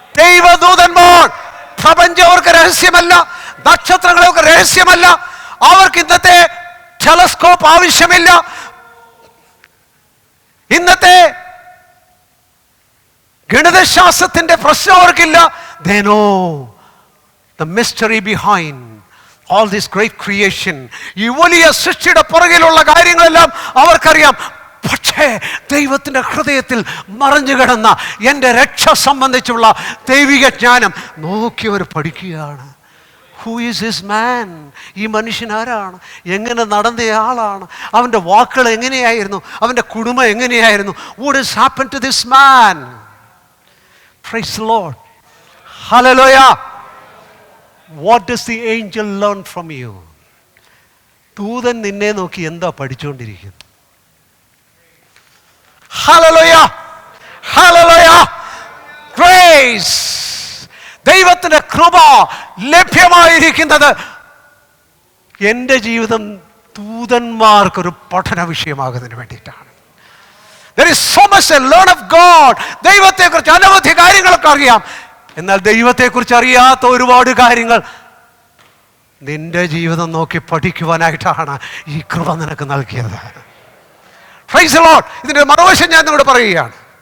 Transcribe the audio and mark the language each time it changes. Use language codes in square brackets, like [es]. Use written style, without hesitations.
[ml] ദൈവദൂതന്മാർ പ്രപഞ്ചം അവർക്ക് രഹസ്യമല്ല, നക്ഷത്രങ്ങളൊക്കെ രഹസ്യമല്ല. അവർക്ക് ഇന്നത്തെ ടെലസ്കോപ്പ് ആവശ്യമില്ല, ഇന്നത്തെ ഗണിതശാസ്ത്രത്തിന്റെ പ്രശ്നം അവർക്കില്ല. [en] They know the mystery behind all this great creation. [ml] ഈ വലിയ സൃഷ്ടിയുടെ പുറകിലുള്ള കാര്യങ്ങളെല്ലാം അവർക്കറിയാം. പക്ഷേ ദൈവത്തിൻ്റെ ഹൃദയത്തിൽ മറഞ്ഞു കിടന്ന എൻ്റെ രക്ഷ സംബന്ധിച്ചുള്ള ദൈവിക ജ്ഞാനം നോക്കിയവർ പഠിക്കുകയാണ്. [en] Who is his man? [ml] ഈ മനുഷ്യൻ ആരാണ്? എങ്ങനെ നടന്ന ആളാണ്? അവൻ്റെ വാക്കുകൾ എങ്ങനെയായിരുന്നു? അവൻ്റെ കുടുംബം എങ്ങനെയായിരുന്നു? [en] What is happen to this man? Praise the lord. [ml] Hallelujah. [en] What does the angel learn from you? [ml] ദൂതൻ നിന്നെ നോക്കി എന്താ പഠിച്ചുകൊണ്ടിരിക്കുന്നത്? [en] Hallelujah. Hallelujah. Grace. [ml] ദൈവത്തിൻ്റെ കൃപ ലഭ്യമായിരിക്കുന്നത് എൻ്റെ ജീവിതം ദൂതന്മാർക്കൊരു പഠന വിഷയമാകുന്നതിന് വേണ്ടിയിട്ടാണ്. [en] There is so much to learn of God. [ml] ദൈവത്തെക്കുറിച്ച് അനവധി കാര്യങ്ങളൊക്കെ അറിയാം, എന്നാൽ ദൈവത്തെക്കുറിച്ച് അറിയാത്ത ഒരുപാട് കാര്യങ്ങൾ നിന്റെ ജീവിതം നോക്കി പഠിക്കുവാനായിട്ടാണ് ഈ കൃപ നിനക്ക് നൽകിയത്. [en] Praise the Lord. [ml] ഇതിൻ്റെ മറുവശം ഞാൻ നിങ്ങളോട് പറയുകയാണ്.